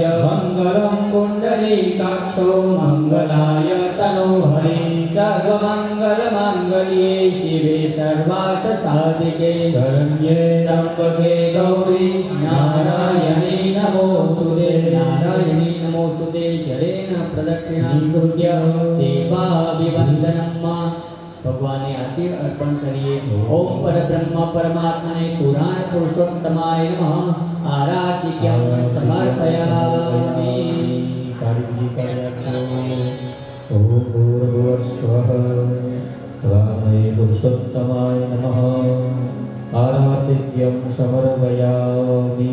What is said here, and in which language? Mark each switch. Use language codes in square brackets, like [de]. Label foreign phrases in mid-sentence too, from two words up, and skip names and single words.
[sa] मंगलं पुण्डरीकाक्षो मंगलाय तनोहरि सर्वमंगलमांगल्ये शिवे सर्वार्थसाधिके शरण्ये त्र्यंबके गौरी नारायणी नमोस्तुते नारायणी नमोस्तुते जलेन प्रदक्षिणां कृत्य देवाभिवन्दनं मा [hi] भगवान ने आरती अर्पण करिए। [sa] ओम परब्रह्म परमात्मने पुराण पुरुषोत्तमाय नमः आराधिक्यं समर्पयामि। ओम भूर्भुवस्वः तस्मै पुरुषोत्तमाय नमः आराधिक्यं समर्पयामि।